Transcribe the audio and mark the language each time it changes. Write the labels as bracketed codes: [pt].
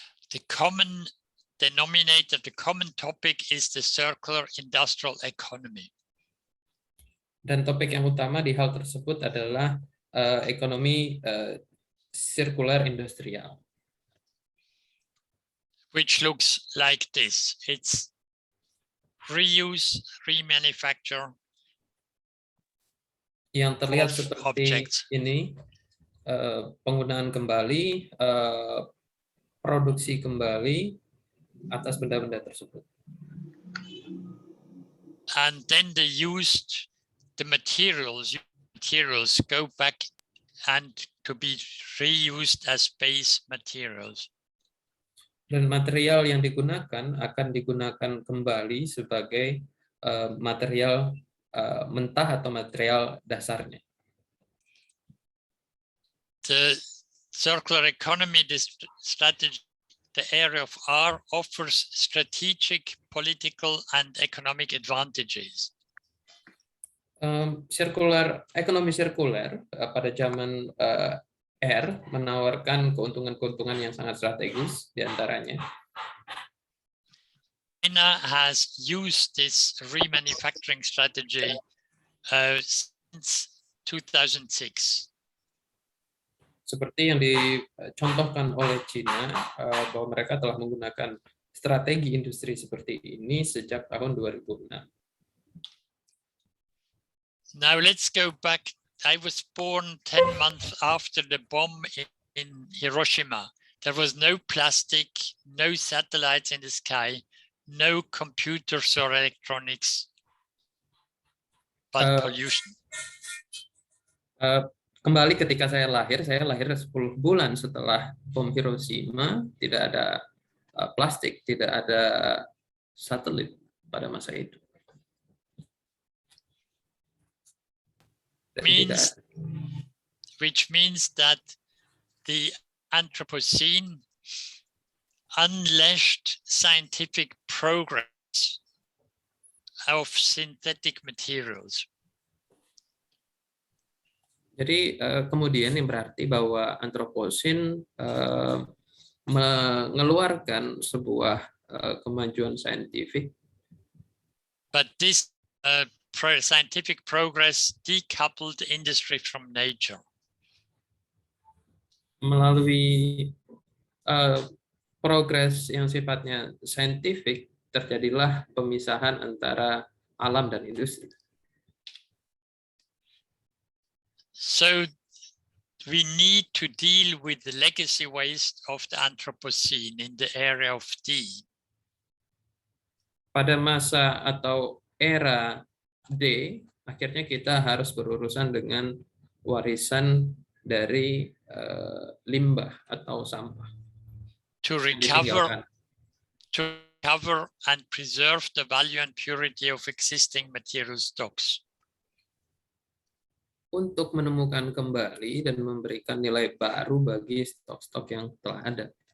[en] the common denominator, the common topic is the circular industrial economy. [id] Dan topik yang utama di hal tersebut adalah ekonomi sirkuler industrial. [en] Which looks like this. It's reuse, remanufacture. [id] Yang terlihat [en] of [id] seperti [en] objects. [id] ini, penggunaan kembali, produksi kembali atas benda-benda tersebut. [en] And then the materials go back and to be reused as base materials. [id] Dan material yang digunakan akan digunakan kembali sebagai material mentah atau material dasarnya. [en] The circular economy, strategy, the area of R offers strategic, political, and economic advantages. [id] Ekonomi sirkuler pada zaman R menawarkan keuntungan-keuntungan yang sangat strategis di antaranya. [en] China has used this remanufacturing strategy since 2006. [id] Seperti yang dicontohkan oleh China, bahwa mereka telah menggunakan strategi industri seperti ini sejak tahun 2006. [en] Now let's go back. I was born 10 months after the bomb in Hiroshima. There was no plastic, no satellites in the sky, no computers or electronics, but pollution. [id] Kembali ketika saya lahir 10 bulan setelah bom Hiroshima, tidak ada plastik, tidak ada satelit pada masa itu. [en] Which means that the Anthropocene unleashed scientific progress of synthetic materials. [id] Jadi kemudian yang berarti bahwa Anthropocene mengeluarkan sebuah kemajuan saintifik. [en] But this scientific progress decoupled industry from nature. [id] Melalui progres yang sifatnya saintifik, terjadilah pemisahan antara alam dan industri. [en] So we need to deal with the legacy waste of the Anthropocene in the area of D. [id] Pada masa atau era D, akhirnya kita harus berurusan dengan warisan dari limbah atau sampah. [en] To recover and preserve the value and purity of existing material stocks. [id] Untuk menemukan kembali dan memberikan nilai baru bagi stok-stok yang telah ada.